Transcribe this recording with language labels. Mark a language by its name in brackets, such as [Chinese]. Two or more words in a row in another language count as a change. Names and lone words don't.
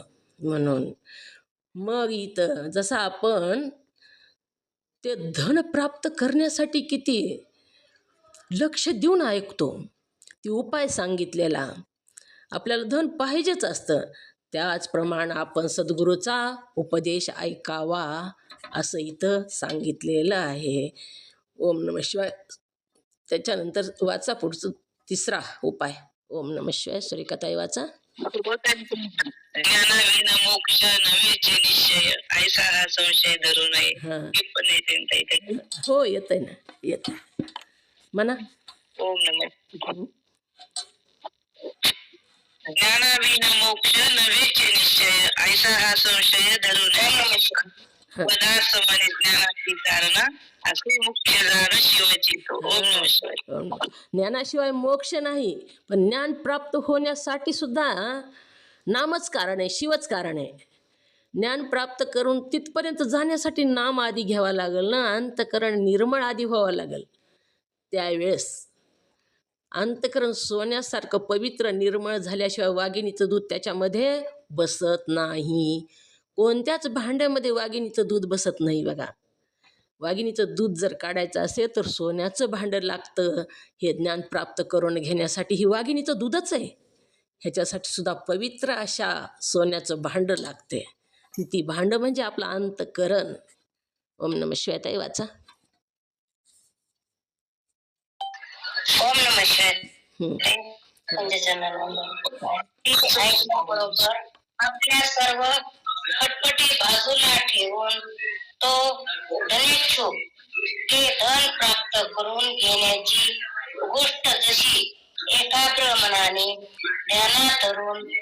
[Marathi] म्हणून मग इथं जसं आपण ते धन प्राप्त करण्यासाठी किती लक्ष देऊन ऐकतो, ती उपाय सांगितलेला आपल्याला धन पाहिजेच असतं, त्याचप्रमाणे आपण सद्गुरूचा उपदेश ऐकावा असं इथं सांगितलेलं आहे. [Sanskrit] ओम नमः शिवाय. [Marathi] त्याच्यानंतर वाचा पुढचं तिसरा उपाय. [Sanskrit] ओम नमः शिवाय. [Marathi] सुरेखाताई वाचा. ज्ञानाविना मोक्ष नव्हेचे निश्चय, ऐसा हा संशय धरू नये. हे पण येते. हो, येतंय ना, येत म्हणा. [Sanskrit] ओम नमः. [Marathi] ज्ञानाविना मोक्ष नव्हेचे निश्चय, ऐसा हा संशय धरू नये. पदार्थ म्हणे ज्ञानाची धारणा, असे मुख्य जाण शिवाची तो. [Sanskrit] ओम नमः शिवाय. [Marathi] ज्ञानाशिवाय मोक्ष नाही, पण ज्ञान प्राप्त होण्यासाठी सुद्धा नामच कारण आहे, शिवच कारण आहे. ज्ञान प्राप्त करून तिथपर्यंत जाण्यासाठी नाम आधी घ्यावा लागेल ना, अंतःकरण निर्मळ आधी व्हावं लागेल. त्यावेळेस अंतःकरण सोन्यासारखं पवित्र निर्मळ झाल्याशिवाय वाघिणीचं दूध त्याच्यामध्ये बसत नाही. कोणत्याच भांड्यामध्ये वाघिणीचं दूध बसत नाही बघा. वाघिणीचं दूध जर काढायचं असेल तर सोन्याचं भांडं लागतं. हे ज्ञान प्राप्त करून घेण्यासाठी ही वाघिणीचं दूधच आहे. ह्याच्यासाठी सुद्धा पवित्र अशा सोन्याचं भांडं लागते. ती भांडं म्हणजे आपलं अंतःकरण. [Sanskrit] ओम नमः शिवाय. [Marathi] ताई वाचा. [Sanskrit] ओम नमः शिवाय. [Marathi] आपल्या सर्व खटपटी बाजूला ठेवून तो धनेच्छुक ते धन प्राप्त करून घेण्याची गोष्ट जशी एकाग्र मनाने ध्यानात धरून